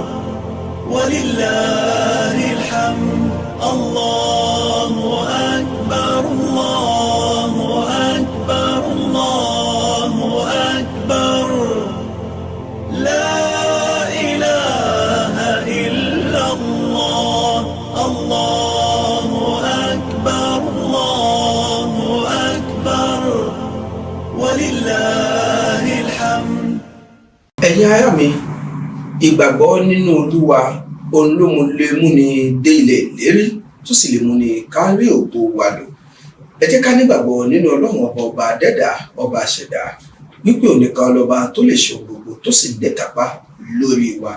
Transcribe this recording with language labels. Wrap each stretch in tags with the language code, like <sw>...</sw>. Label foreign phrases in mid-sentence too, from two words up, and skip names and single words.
<ar>ولله الحمد الله أكبر الله أكبر الله أكبر لا إله إلا الله الله أكبر الله أكبر ولله الحمد.</ar> <yo>ẹ̀yin ará mi, ìgbàgbọ́ nínú Olúwa òun ló mú ni dé ilẹ̀ ìlérí tó sì lè mú ni kárí ògo wa lò. Ẹ jẹ́ ká nígbàgbọ́ nínú Ọlọ́run ọba adẹ́dà, ọba àṣẹ̀dá, wípé òun nìkan lọ́ba tó lè ṣe gbogbo tó sì dẹ́kápá lórí wa.</yo>